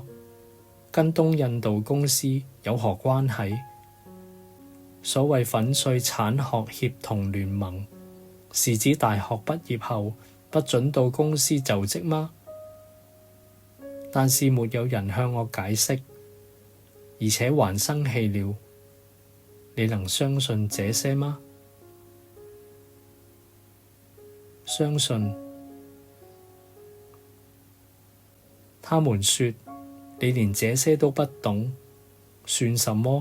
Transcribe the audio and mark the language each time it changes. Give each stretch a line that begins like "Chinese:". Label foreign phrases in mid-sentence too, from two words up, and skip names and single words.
Chinese: 跟東印度公司有何關係？所謂粉碎產學協同聯盟是指大學畢業後不准到公司就職嗎？但是沒有人向我解釋， 而且還生氣了。你能相信這些嗎？相信。他們說，你連這些都不懂，算什麼？